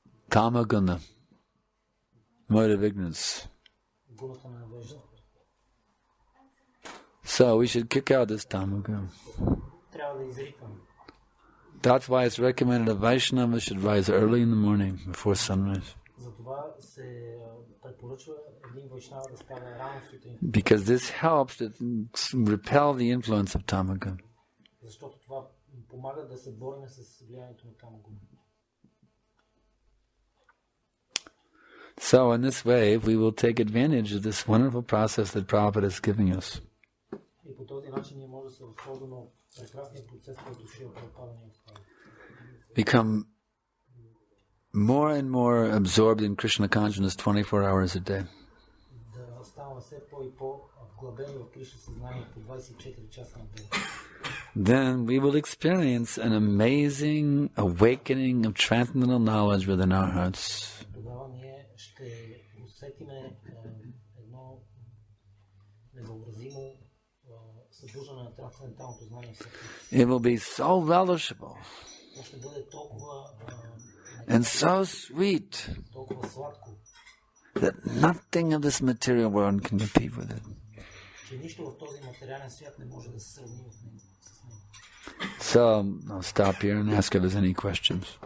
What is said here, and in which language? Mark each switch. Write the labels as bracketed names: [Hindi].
[English] Tamaguna. Mode of ignorance. [Bulgarian] Гуната на невежда. [English] So we should kick out this tamaguna. [Bulgarian] Трябва да изритваме. [English] That's why it's recommended a Vaishnava should rise early in the morning before sunrise. [Bulgarian] Затова се препоръчва един вайшнава да става рано сутрин. [English] Because this helps to repel the influence of tamaguna. [Bulgarian] Защото това помага да се борим с влиянието на тамагуна. [English] So in this way, we will take advantage of this wonderful process that Prabhupada is giving us. [Bulgarian] И по този начин ние може да се възползваме от прекрасния процес, който Шрила Прабхупада ни остави. [English] Become more and more absorbed in Krishna consciousness 24 hours a day. [Bulgarian] Да ставаме все по- и по-вглъбени в Кришна съзнание по 24 часа на ден. [English] Then we will experience an amazing awakening of transcendental knowledge within our hearts. [Bulgarian] Тогава ние ще усетиме едно невъобразимо събуждане на трансценденталното знание в сърцето. [English] It will be so relishable [Bulgarian] То ще бъде толкова [English] and so sweet [Bulgarian] толкова сладко, [English] that nothing of this material world can compete with it. [Bulgarian] че нищо в този материален свят не може да се сравни с него. [English] So I'll stop here and ask if there's any questions.